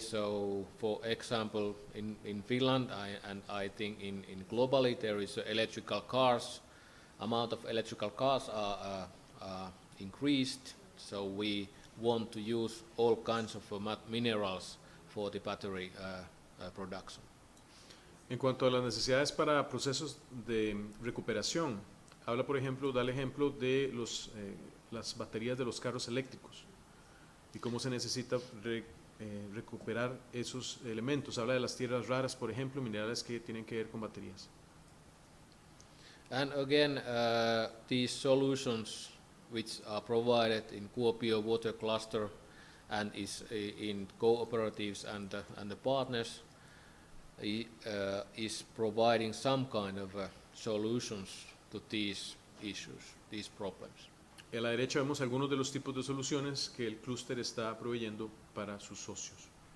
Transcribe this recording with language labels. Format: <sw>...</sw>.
<en>So, for example, in Finland, I think in globally there is electrical cars. Amount of electrical cars are increased. So we want to use all kinds of minerals for the battery production.</en> <es>En cuanto a las necesidades para procesos de recuperación, habla, por ejemplo, da el ejemplo de las baterías de los carros eléctricos y cómo se necesita recuperar esos elementos. Habla de las tierras raras, por ejemplo, minerales que tienen que ver con baterías.</es> <en>And again, these solutions which are provided in Kuopio Water Cluster and is in cooperatives and the partners is providing some kind of solutions to these issues, these problems.</en> <es>A la derecha vemos algunos de los tipos de soluciones que el clúster está proveyendo para sus socios.</es>